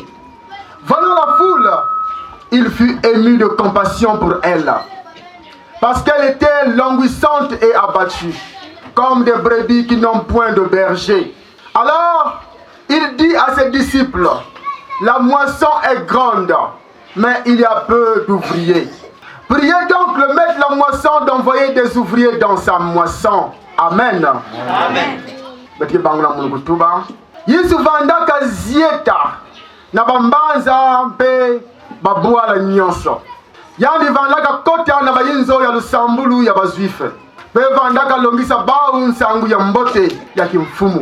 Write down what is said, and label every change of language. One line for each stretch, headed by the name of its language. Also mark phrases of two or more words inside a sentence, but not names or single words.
French: Voyant la foule, il fut ému de compassion pour elle, parce qu'elle était languissante et abattue, comme des brebis qui n'ont point de berger. Alors, il dit à ses disciples, la moisson est grande, mais il y a peu d'ouvriers. Priez donc le maître de la moisson d'envoyer des ouvriers dans sa moisson. Amen. Amen.
Kituba (Democratic Republic of Congo): Yesu vandaka zieta na bambanza mpe babuala nyonso. Yandi vandaka kota na bayinzo ya lusambulu ya bazuife. Pe vandaka longisa bau nsangu ya mbote ya kimfumu.